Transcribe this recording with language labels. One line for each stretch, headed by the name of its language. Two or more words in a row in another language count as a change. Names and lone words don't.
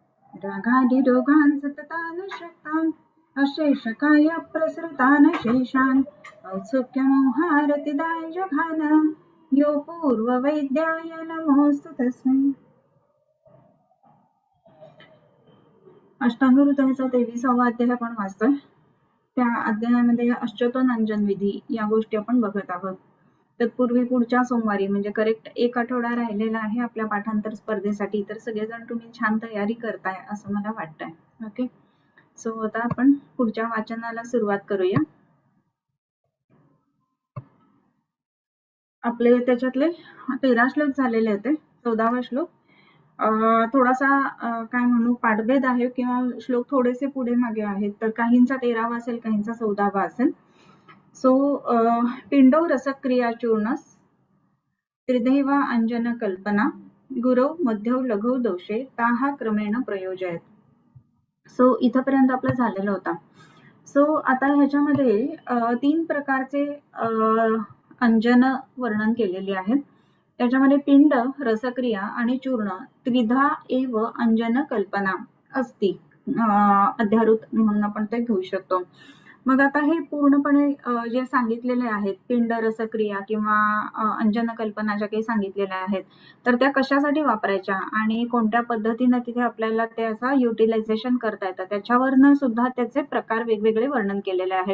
Sanskrit: रागादिरोगान् सततान् शक्तान् अशेषकाय प्रसृतान् शेषान् औत्सुक्यमोहारतिदाय जघान यो पूर्ववैद्याय नमोऽस्तु तस्मै।
Marathi: अष्टांग हृदयाचा 23वा अध्याय आपण वाचतोय। त्या अध्यायामध्ये अश्चोतनंजन विधी या गोष्टी आपण बघत आहोत। तत्पूर्वी पुढच्या सोमवारी म्हणजे करेक्ट एक आठवडा राहिलेला आहे आपल्या पाठांतर स्पर्धेसाठी, तर सगळेजण तुम्ही छान तयारी करताय असं मला वाटतंय।
English: okay, so
Marathi: आता आपण पुढच्या वाचनाला सुरुवात करूया। आपले त्याच्यातले 13 श्लोक झालेले होते। 14वा श्लोक थोडासा काय म्हणू पाठभेद आहे किंवा श्लोक थोडेसे पुढे मागे आहेत, तर काहींचा 13वा असेल, काहींचा 14वा असेल।
Sanskrit: सो पिंडो रसक्रिया चूर्णस त्रिदैवा अंजन कल्पना गुरौ मध्यौ लघु दोषे ताहा क्रमेण प्रयोजयत।
Marathi: सो इथपर्यंत आपलं झालेलं होता। सो आता ह्याच्यामध्ये 3 प्रकारचे अंजन वर्णन केलेली आहेत। त्याच्यामध्ये पिंड, रसक्रिया आणि चूर्ण
Sanskrit: त्रिधा एव
Marathi: अंजन कल्पना असती अध्यारूत म्हणून आपण ते घेऊ शकतो। मग आता हे पूर्णपणे जे सांगितलेले आहेत पिंड, रसक्रिया किंवा अंजन कल्पना ज्या काही सांगितलेल्या आहेत, तर त्या कशासाठी वापरायच्या आणि कोणत्या पद्धतीने तिथे आपल्याला त्याचा युटिलायझेशन करता येतं त्याच्यावरनं सुद्धा त्याचे प्रकार वेगवेगळे वर्णन केलेले आहेत।